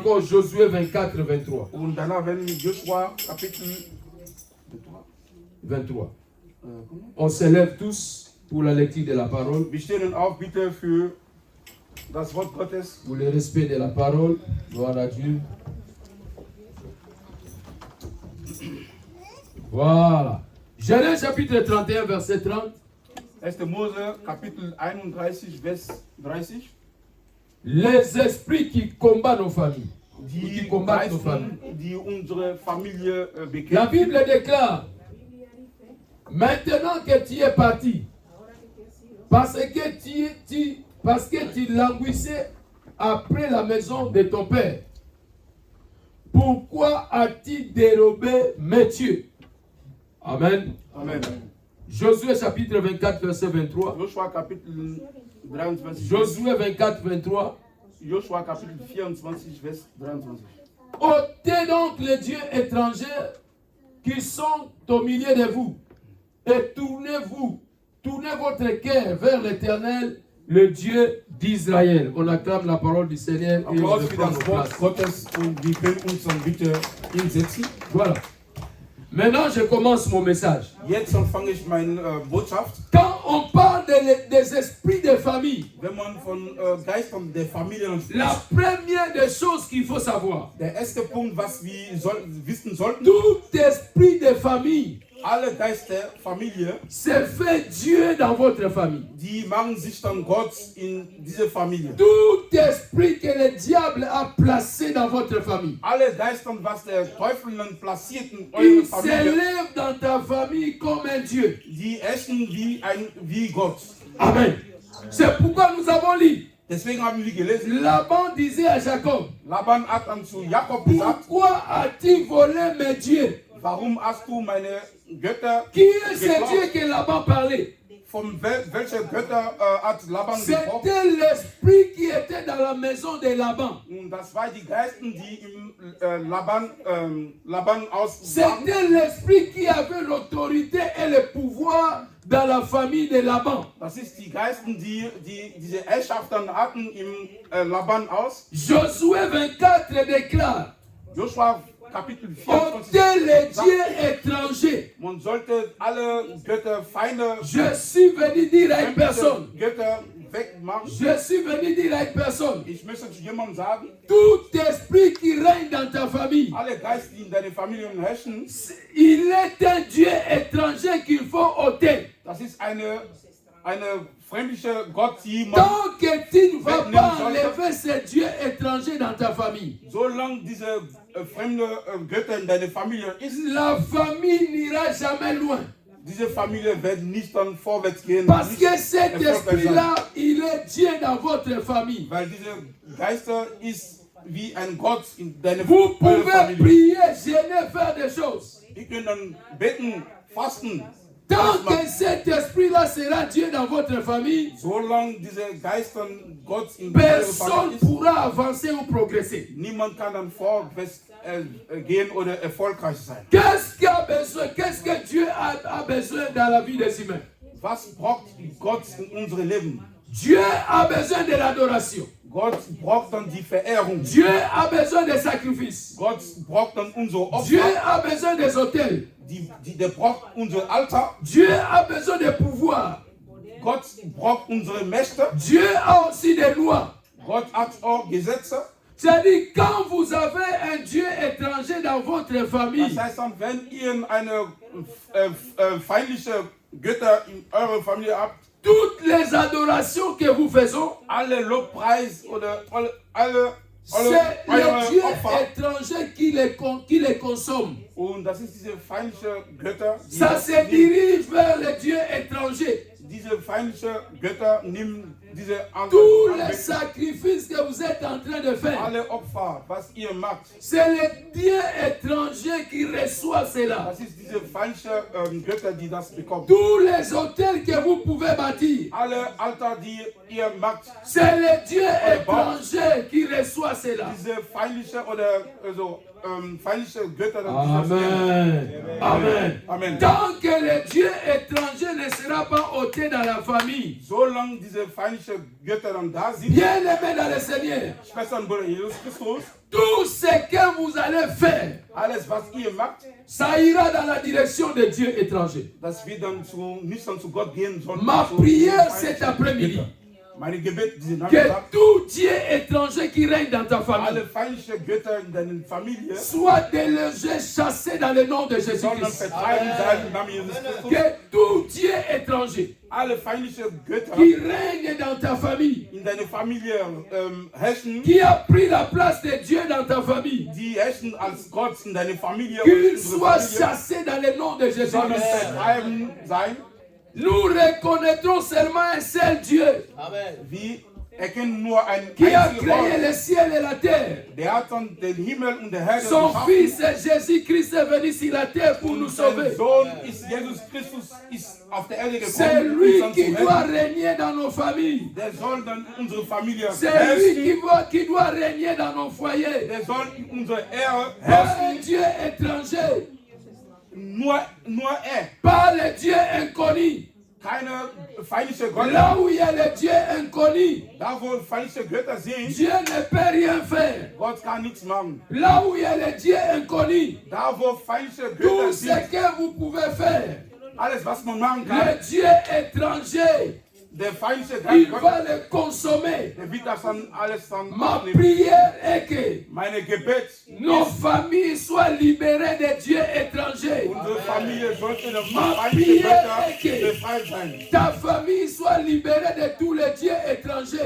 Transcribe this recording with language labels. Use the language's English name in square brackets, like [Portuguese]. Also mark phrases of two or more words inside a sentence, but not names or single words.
[French] encore Josué 24, 23. [German] Und danach werden wir Joshua Kapitel 23. [French] On s'élève tous pour la lecture de la parole. [German] Wir stehen auf bitte für das Wort Gottes. [French] Pour le respect de la parole. Gloire à Dieu. Voilà. Genèse chapitre 31, verset 30. [German] 1. Mose Kapitel 31, Vers 30. [French] Les esprits qui combattent nos familles. [German] Die [French] combattent nos familles. [German] Geisten, die unsere Familie [French] La [German] bekämpfen. [French] Bible déclare, maintenant que tu es parti, parce que tu languissais après la maison de ton père, pourquoi as-tu dérobé mes dieux? Amen. Amen. Josué chapitre 24, verset 23. [German] Joshua Kapitel 23. [French] Josué 24, 23. [German] Joshua Kapitel 24, Vers 23. [French] Ôtez donc les dieux étrangers qui sont au milieu de vous et tournez votre cœur vers l'Éternel, le Dieu d'Israël. On acclame la parole du Seigneur et on [German] Applaus für [French] prend nos [German] das Wort [French] places. [German] Gottes und wir können uns dann bitte hinsetzen. [French] Voilà. Maintenant, je commence mon message. [German] Jetzt fange ich meine Botschaft. [French] Quand on parle des esprits de famille, [German] Wenn man von Geistern der Familien spricht, [French] la première des choses qu'il faut savoir, [German] der erste Punkt, was wir wissen sollten, [French] tout esprit de famille, [German] alle Geister, Familie, [French] c'est fait Dieu dans votre famille. [German] die machen sich dann Gott in diese Familie. [French] Tout esprit que le diable a placé dans votre famille, [German] Alle Geister, was der Teufel dann platziert in eure [French] il [German] Familie, [French] s'élève dans ta famille comme un Dieu. [German] die essen wie Gott. Amen. [French] C'est pourquoi nous avons lu. [German] Deswegen haben wir gelesen, [French] Laban disait à Jacob, [German] Laban hat dann zu Jakob gesagt, [French] pourquoi as-tu volé mes dieux? [German] warum hast du meine Götter [French] Qui est ce [German] geklaut? [French] Dieu que Laban parlait? [German] Von welcher Götter hat Laban gebraucht? [French] C'était l'esprit qui était dans la maison de Laban. [German] Und das war die Geisten, die im Laban aus waren. [French] C'était l'esprit qui avait l'autorité et le pouvoir dans la famille de Laban. [German] Das ist die Geisten, die diese Herrschaften hatten im Laban aus. [French] Josué 24 déclare, [German] Joshua Kapitel 24. [French] ôtez les dieux étrangers. [German] Man sollte alle Götter, Feinde, [French] Je suis venu dire à une personne, [German] Götter wegmachen. [French] je suis venu dire à une personne, [German] Ich möchte zu jemandem sagen, [French] tout esprit qui règne dans ta famille, [German] alle Geister, die in deiner Familie herrschen, [French] il est un Dieu étranger qu'il faut ôter. [German] das ist eine fremdliche Gott, die man, [French] Tant que tu ne vas pas enlever ces dieux étrangers dans ta famille, [German] solange diese fremde Götter in deiner Familie ist, [French] la famille n'ira jamais loin. [German] diese Familie wird nicht dann vorwärts gehen. [French] Parce [German] nicht [French] que cet [German] erfolgreich sein. [French] esprit-là, il est Dieu dans votre famille. [German] Weil diese Geister ist wie ein Gott in deiner [French] Vous pouvez [German] Familie. [French] prier, jeûner, faire des choses. [German] Die können dann beten, fasten. [French] Tant que cet esprit-là sera Dieu dans votre famille, [German] Solange diese Geister Gott in deiner [French] personne [German] Familie [French] ne [German] ist, [French] pourra avancer ou progresser. [German] niemand kann dann vorwärts gehen oder erfolgreich sein. [French] Qu'est-ce qu'il a besoin? Qu'est-ce que Dieu a besoin dans la vie des humains? [German] Was braucht Gott in unserem Leben? [French] Dieu a besoin de l'adoration. [German] Gott braucht dann die Verehrung. [French] Dieu a besoin des sacrifices. [German] Gott braucht dann unser [French] Dieu [German] Opfer. [French] a besoin des autels. [German] Der braucht unser Altar. [French] Dieu a besoin de pouvoir. [German] Gott braucht unsere Mächte. [French] Dieu a aussi des lois. [German] Gott hat auch Gesetze. [French] C'est-à-dire, quand vous avez un Dieu étranger dans votre famille, [German] Das heißt dann, wenn ihr eine feindliche Götter in eurer Familie habt, [French] toutes les adorations que vous faisons, [German] alle Lobpreis oder alle [French] c'est les dieux [German] Opfer, [French] étrangers qui les consomment. [German] und das ist diese feindliche Götter, [French] Ça se dirige vers les dieux étrangers. [German] diese feindliche Götter nehmen diese [French] Tous les [German] anderen [French] sacrifices que vous êtes en train de faire, [German] alle Opfer, was ihr macht, [French] c'est les dieux étrangers qui reçoivent cela. [German] das ist diese feindliche Götter, die das bekommen. [French] Tous les hôtels que vous pouvez bâtir, [German] Alle Altar, die ihr macht, [French] c'est les dieux étrangers qui reçoivent cela. [German] diese feindliche oder feindliche Götter, die das Amen. Amen. Amen. [French] Tant que le Dieu étranger ne sera pas ôté dans la famille, [German] Solange diese feindliche Götter dann da sind, [French] bien aimé dans le Seigneur, [German] Schwestern und Brüder Jesus Christus, [French] tout ce que vous allez faire, [German] alles, was ihr macht, [French] ça ira dans la direction des dieux étrangers. [German] dass wir dann nicht dann zu Gott gehen, sondern [French] Ma [German] zu [French] prière [German] feindlichen [French] cet après-midi, [German] Göttern. Meine Gebet, diese [French] que [German] Nachmittag, [French] tout Dieu étranger qui règne dans ta famille [German] alle feindlichen Götter in deiner Familie [French] soit délogé, chassé dans le nom de [German] sollen [French] Jésus-Christ. [German] vertreiben sein im Namen Jesus Christus. [French] Que tout Dieu étranger [German] Alle feindlichen Götter [French] qui règne dans ta famille, [German] in deiner Familie herrschen, [French] qui a pris la place de Dieu dans ta famille, [German] die herrschen als Gott in deiner Familie, [French] qu'ils [German] unsere [French] soient [German] Familie, [French] chassés dans le nom de [German] sollen [French] Jésus-Christ. [German] vertreiben sein. [French] Nous reconnaîtrons seulement un seul Dieu [German] Wir erkennen nur einen [French] qui a [German] einzigen [French] créé [German] Gott. [French] le ciel et la terre. [German] Der hat dann den Himmel und der Erde [French] Son [German] geschaffen. [French] fils Jésus-Christ est venu sur la terre pour nous [German] Sein [French] sauver. [German] Sohn ist Jesus Christus, ist auf der Erde [French] C'est [German] gekommen, [French] lui [German] uns [French] qui [German] dann zu [French] doit [German] retten. [French] régner dans nos familles. [German] Der soll dann unsere Familie [French] C'est [German] herrschen. [French] lui qui doit régner dans nos foyers. [German] Der soll unsere Ehre [French] Pas [German] herrschen. [French] un Dieu étranger, [German] Nur er. [French] pas le Dieu inconnu. [German] Keine feindliche Götter. [French] Là où il y a le Dieu inconnu, [German] Da wo feindliche Götter sind, [French] Dieu ne peut rien faire. [German] Gott kann nichts machen. [French] Là où il y a le Dieu inconnu, [German] Da wo feindliche [French] tout [German] Götter [French] ce [German] sind, [French] que vous pouvez faire, [German] alles was man machen kann, [French] le Dieu étranger, [German] der feindliche [French] il [German] Gott, [French] va le consommer. [German] der wird das dann alles dann [French] Ma [German] abnehmen. [French] prière est que [German] Meine Gebet, [French] nos familles soient libérées des dieux étrangers. [German] unsere Familie sollte der [French] Ma [German] feindliche [French] prière [German] Götter [French] est que [German] befreit sein. [French] ta famille soit libérée de tous les dieux étrangers.